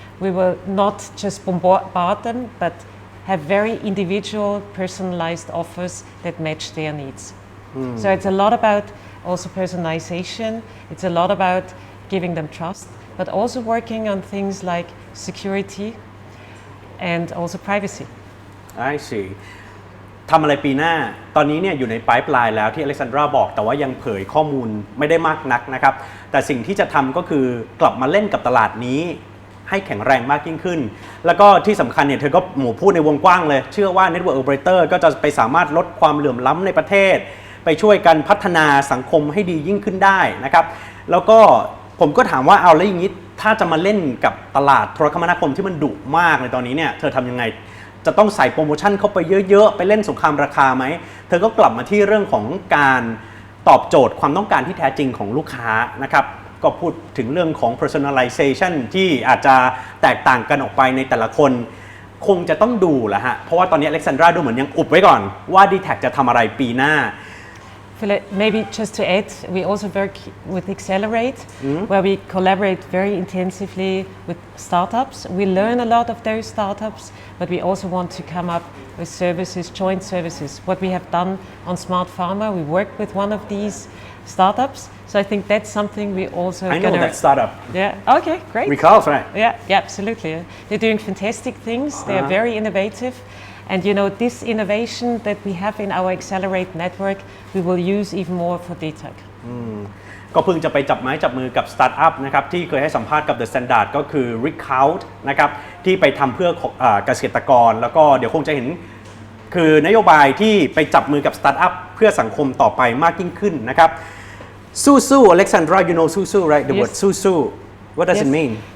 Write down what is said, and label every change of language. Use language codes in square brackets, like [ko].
[en] We will not just bombard them, but have very individual, personalized offers that match their needs. So it's a lot about also personalization. It's a lot about giving them trust, but also working on things like security and also privacy. I see. [th] ทำอะไรปีหน้า ตอนนี้เนี่ยอยู่ในปลายปลายแล้วที่อเล็กซานดราบอก แต่ว่ายังเผยข้อมูลไม่ได้มากนักนะครับ แต่สิ่งที่จะทำก็คือกลับมาเล่นกับตลาดนี้ ให้แข็งแรงมากยิ่งขึ้น แล้วก็ที่สำคัญเนี่ยเธอก็พูดในวงกว้างเลย เชื่อว่า Network Operator ก็จะไปสามารถลดความเหลื่อมล้ำในประเทศ ไปช่วยกันพัฒนาสังคมให้ดียิ่งขึ้นได้นะครับ แล้วก็ผมก็ถามว่าเอาแล้วอย่างนี้ถ้าจะมาเล่นกับตลาดโทรคมนาคมที่มันดุมากในตอนนี้เนี่ยเธอทำยังไงจะต้องใส่โปรโมชั่นเข้าไปเยอะๆไปเล่นสงครามราคาไหมเธอก็กลับมาที่เรื่องของการ ตอบโจทย์ความต้องการที่แท้จริงของลูกค้านะครับก็พูดถึงเรื่องของ Personalization ที่อาจจะแตกต่างกันออกไปในแต่ละคนคงจะต้องดูแหละฮะเพราะว่าตอนนี้อเล็กซานดราดูเหมือนยังอุบไว้ก่อนว่า Dtac จะทำอะไรปีหน้า [en] Maybe just to add, we also work with Accelerate, where we collaborate very intensively with startups. We learn a lot of those startups, but we also want to come up with services, joint services. What we have done on Smart Pharma, we worked with one of these startups. So I think that's something we also I know that startup. Yeah. Okay, great. Recalls, right? Yeah, absolutely. They're doing fantastic things. They're very innovative. And this innovation that we have in our Accelerate network, we will use even more for Dtac. [th] ก็เพิ่งจะไปจับไม้จับมือกับสตาร์ทอัพนะครับที่เคยให้สัมภาษณ์กับ The Standard ก็คือ Recount นะครับที่ไปทำเพื่อเกษตรกรแล้วก็เดี๋ยวคงจะเห็นคือนโยบายที่ไปจับมือกับสตาร์ทอัพเพื่อสังคมต่อไปมากยิ่งขึ้นนะครับสู้ๆ [en] Alexandra, you know สู้ๆ right? The word สู้ what does it mean?